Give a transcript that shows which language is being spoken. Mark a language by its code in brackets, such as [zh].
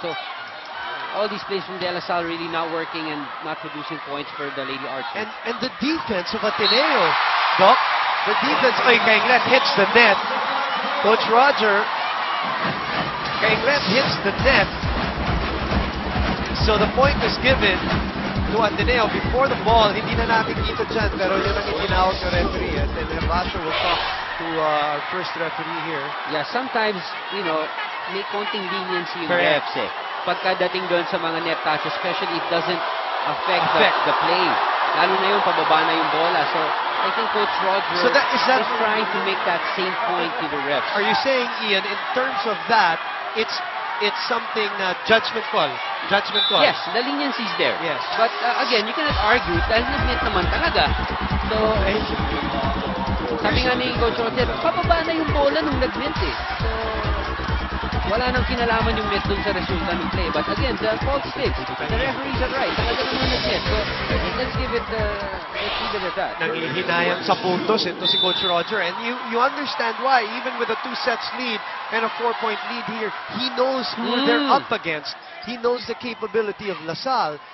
[en] So all these plays from De La Salle really not working and not producing points for the Lady Archers. And the defense of Ateneo, Doc, the defense, Kainglet hits the net. Coach Roger, Kainglet hits the net. So the point is given to Ateneo before the ball. [tl] Hindi na natin kita dyan, pero yun ang itinawag ng referee. [en] And then Rasha will talk to our first referee here. [tl] Yeah, sometimes, may konting leniency yung [en] Correct. refs [tl] eh. Pagkadating doon sa mga [en] net touch, especially it doesn't affect the play. [tl] Lalo na yung pababa na yung bola. [en] So, I think Coach Roger is trying to make that same point to the refs. Are you saying, Ian, in terms of that, it's something judgment call? Judgment call. Yes, the leniency is there. Yes. But again, you cannot argue [tl] dahil nag-net naman talaga. So, sabi nga ni Coach Roger, pababa na yung bola nung nag-net eh. So, wala nang kinalaman yung net dun sa resulta ng play. [en] But again, the fault sticks. The referees are right. [tl] Talaga naman nag-net. [en] So, let's give it that. [tl] Nangihinayang sa puntos ito si Coach Roger. [en] And you understand why. Even with a 2 sets lead and a 4-point lead here, he knows who they're up against. He knows the capability of La Salle.